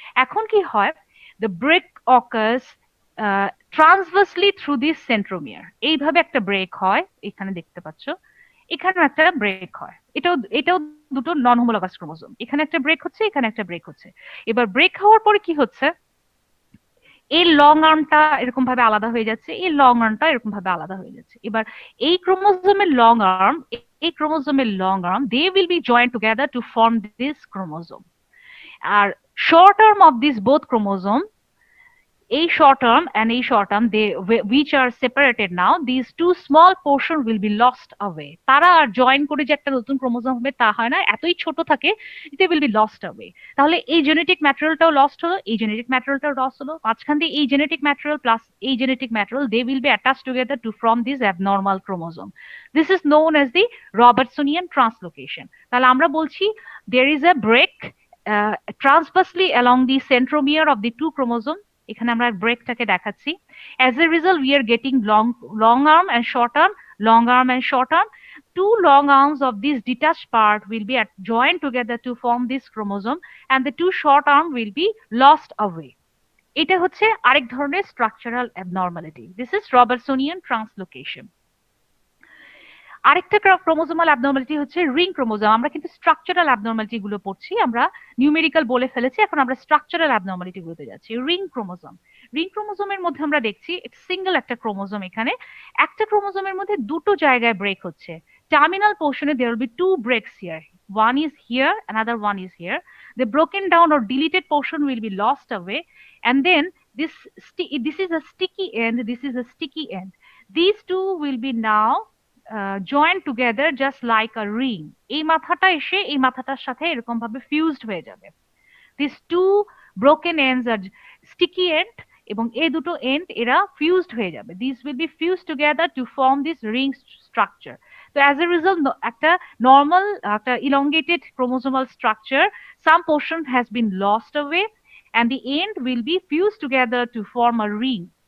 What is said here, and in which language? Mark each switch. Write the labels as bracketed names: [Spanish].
[Bangla] এখন কি হয়, [English] the break occurs transversely through this centromere, [Bangla] এইভাবে একটা ব্রেক হয়, এখানে দেখতে পাচ্ছ, এখানে একটা ব্রেক হয়, এটাও দুটো নন হোমোলগাস ক্রোমোজোম, এখানে একটা ব্রেক হচ্ছে, এখানে একটা ব্রেক হচ্ছে। এবার ব্রেক হওয়ার পরে কি হচ্ছে, এই লং আর্মটা এরকম ভাবে আলাদা হয়ে যাচ্ছে, এই লং আর্মটা এরকম ভাবে আলাদা হয়ে যাচ্ছে। এবার এই ক্রোমোজোমের লং আর্ম, [English] এই ক্রোমোজোমের long arm, they will be joint together to form this chromosome. [Bangla] আর [English] short arm of these both chromosome, a short arm and a short arm, which are separated now, these two small portion will be lost away. [Bangla] তারা আর join করে যে একটা নতুন chromosome হবে তা হয় না, এতই ছোট থাকে, [English] they will be lost away। [Bangla] তাহলে এই জেনেটিক ম্যাটেরিয়ালটাও লস্ট হলো, এই জেনেটিক ম্যাটেরিয়ালটাও লস্ট হলো, মাঝখান দিয়ে এই জেনেটিক ম্যাটেরিয়াল প্লাস এই genetic material, [English] they will be attached together to form this abnormal chromosome. This is known as the Robertsonian translocation. [Bangla] তাহলে আমরা বলছি [English] there is a break transversely along the centromere of the two chromosome। [Bangla] এখানে আমরা ব্রেকটাকে দেখাচ্ছি। [English] as a result we are getting long arm and short arm, long arm and short arm. Two long arms of this detached part will be joined together to form this chromosome, and the two short arm will be lost away. [Bangla] এটা হচ্ছে আরেক ধরনের structural abnormality, [English] This is Robertsonian translocation. [Bangla] আরেকটা chromosomal abnormality হচ্ছে ring chromosome. আমরা কিন্তু structural abnormality গুলো পড়ছি, আমরা নিউমেরিক্যাল বলে ফেলেছি, এখন আমরা স্ট্রাকচারাল অ্যাবনর্মালিটি গুলোতে যাচ্ছি। রিং ক্রোমোজোম, রিং ক্রোমোজোমের মধ্যে আমরা দেখছি সিঙ্গেল একটা ক্রোমোজোম, এখানে একটা ক্রোমোজোমের মধ্যে দুটো জায়গায় ব্রেক হচ্ছে। [English] Terminal পোর্শনে there will be two breaks here, one is here, another one is here. The broken down or deleted portion will be lost away, and then this is a sticky end, this is a sticky end. These two will be now join together just like a ring. [Bangla] এই মাথাটা এসে এই মাথাটার সাথে এরকম ভাবে fused হয়ে যাবে। [English] this two broken ends আর sticky end, [Bangla] এবং এই দুটো এন্ড এরা ফিউজড হয়ে যাবে। [English] This will be fuse together to form this ring structure. তো as a result একটা normal একটা elongated chromosomal structure, some portion has been lost away and the end will be fused together to form a ring।